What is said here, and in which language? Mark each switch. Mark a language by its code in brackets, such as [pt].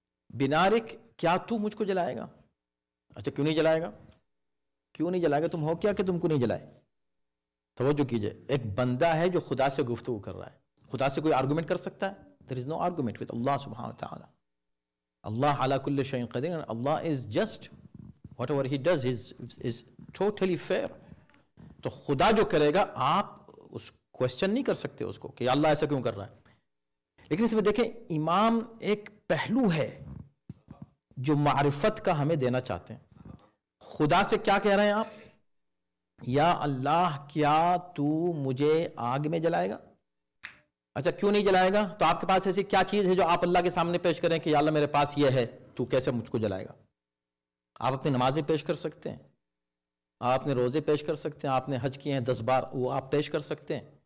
[ur] بنارک، کیا تو مجھ کو جلائے گا؟ اچھا کیوں نہیں جلائے گا؟ کیوں نہیں جلائے گا؟ تم ہو کیا کہ تم کو نہیں جلائے؟ توجہ کیجئے، ایک بندہ ہے جو خدا سے گفتگو کر رہا ہے، خدا سے کوئی آرگومنٹ کر سکتا ہے؟ [en] there is no argument with Allah subhanahu wa ta'ala. [ar] Allah ala kulli shay'in qadir, [en] and Allah is just, whatever he does is totally fair. [ur] تو خدا جو کرے گا آپ اس کوشچن نہیں کر سکتے اس کو کہ اللہ ایسا کیوں کر رہا ہے. لیکن اس میں دیکھیں امام ایک پہلو ہے جو معرفت کا ہمیں دینا چاہتے ہیں. خدا سے کیا کہہ رہے ہیں آپ؟ یا اللہ کیا تو مجھے آگ میں جلائے گا؟ اچھا کیوں نہیں جلائے گا؟ تو آپ کے پاس ایسی کیا چیز ہے جو آپ اللہ کے سامنے پیش کریں کہ یا اللہ میرے پاس یہ ہے، تو کیسے مجھ کو جلائے گا؟ آپ اپنی نمازیں پیش کر سکتے ہیں، آپ نے روزے پیش کر سکتے ہیں، آپ نے حج کیے ہیں 10 بار، وہ آپ پیش کر سکتے ہیں.